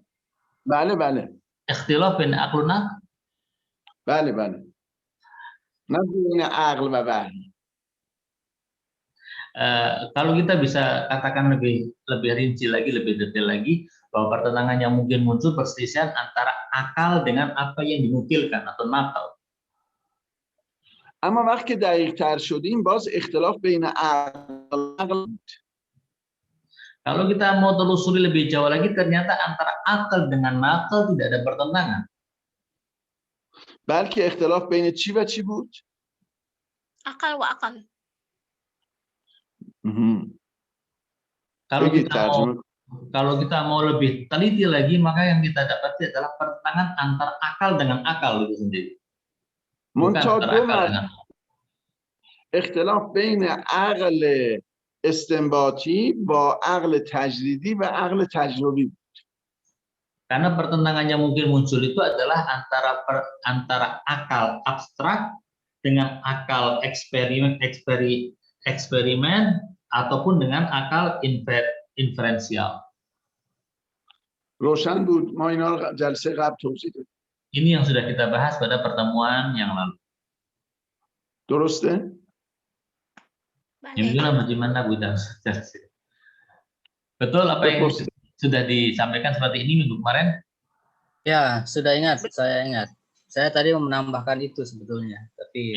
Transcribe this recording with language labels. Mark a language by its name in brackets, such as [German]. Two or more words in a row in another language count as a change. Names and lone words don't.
[Persian] بله بله. [Arabic] اختلاف بين عقل ونقل. [Persian] بله بله. نه بین عقل و وحی. [Indonesian] Kalau kita bisa katakan lebih rinci lagi, lebih detail lagi, bahwa pertentangan yang mungkin muncul perselisihan antara akal dengan apa yang dinukilkan atau nakal. [Persian] اما وقتی دقیق تر شدیم باز اختلاف بین عقل. [Indonesian] Kalau kita mau telusuri lebih jauh lagi, ternyata antara akal dengan nakal tidak ada pertentangan. [Persian] بلکه اختلاف بین چی و چی بود؟ [Arabic] عقل وعقل. [Indonesian] Kalau kita mau lebih teliti lagi, maka yang kita dapati adalah pertentangan antara akal dengan akal itu sendiri. Bukan antara akal dengan [Persian] اختلاف بین عقل استنباطی با عقل تجریدی و عقل تجربی. [Indonesian] Karena pertentangan yang mungkin muncul itu adalah antara akal abstrak dengan akal eksperimen ataupun dengan akal inferensial. [Persian] روشن بود. ما اینا رو جلسه قبل توضیح دادیم. [Indonesian] Ini yang sudah kita bahas pada pertemuan yang lalu. [Persian] درسته؟ [Indonesian] Yang bilang bagaimana Bu? Betul apa yang sudah disampaikan seperti ini minggu kemarin? Ya, sudah ingat, saya ingat. Saya tadi mau menambahkan itu sebetulnya, tapi